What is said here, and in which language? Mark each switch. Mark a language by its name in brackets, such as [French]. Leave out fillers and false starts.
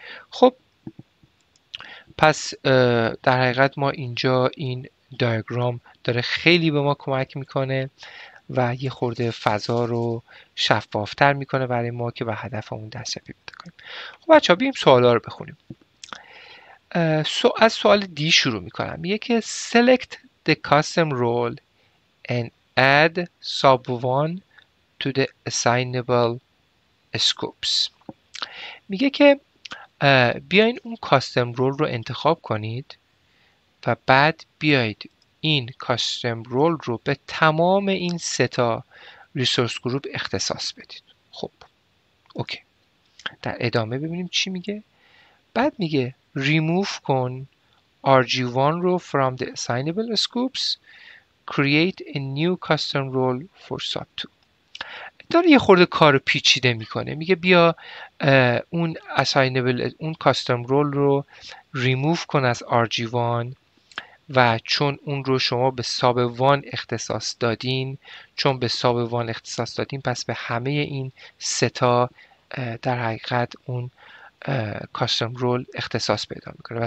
[Persian] خب پس در حقیقت ما اینجا این دیاگرام داره خیلی به ما کمک میکنه و یه خورده فضا رو شفافتر میکنه برای ما که به هدفمون دستیابی پیدا کنیم. خب بچه‌ها بیایم سوالا رو بخونیم. از سوال دی شروع میکنم. میگه که [English] select the custom role and add sub1 to the assignable scopes. [Persian] میگه که بیاین اون کاستم رول رو انتخاب کنید و بعد بیایید این کاستم رول رو به تمام این 3 تا ریسورس گروپ اختصاص بدید. خب اوکی، در ادامه ببینیم چی میگه. بعد میگه [English] remove کن RG1 رو from the assignable scopes, create a new custom role for sub2. [Persian] داره یه خورده کار پیچیده میکنه. میگه بیا اون assignable اون custom role رو remove کن از RG1 و چون اون رو شما به ساب 1 اختصاص دادین، چون به ساب 1 اختصاص دادین پس به همه این 3 تا در حقیقت اون کاستم رول اختصاص پیدا میکنه.